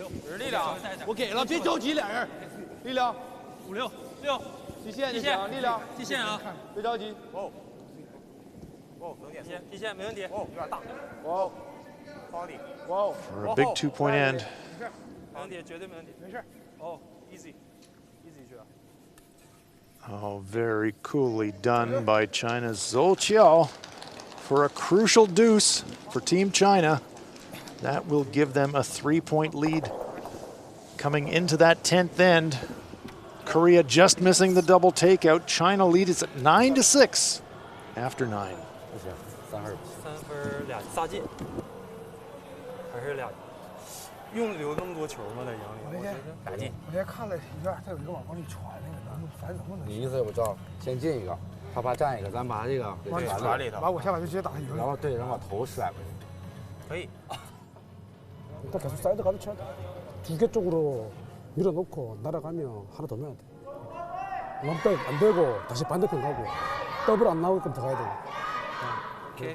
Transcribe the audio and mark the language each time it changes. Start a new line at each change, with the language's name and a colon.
Chinese: 有力量，我给了，别着急，俩人，力量，5、6、6，极限就行，力量，极限啊，别着急，哦，哦，极限没问题，哦，有点大，哦，高力，哦
English: For a big 2-point end.
Chinese: 没问题，绝对没问题，没事，哦 ，easy 去啊。
English: Oh, very coolly done by China's Zhou Qiao for a crucial deuce for Team China. That will give them a 3-point lead coming into that 10th end. Korea just missing the double takeout. China leads at 9-6 after 9.
Chinese: 3分俩撒进，还是俩。用留那么多球吗？在营里？打进。我那天看了一遍，他有一个往里传那个，咱们反正能不能？你意思我知道，先进一个，他怕占一个，咱把这个给传里头。完我下把就直接打赢。然后对，然后把头甩过去。可以。
Korean: 일단 계속 사이드 가도 쳐야 돼. 2개 쪽으로 밀어놓고 날아가면 하나 더 넣어야 돼. 원백 안 되고 다시 반대편 가고 더블 안 나오게끔 더 가야 돼.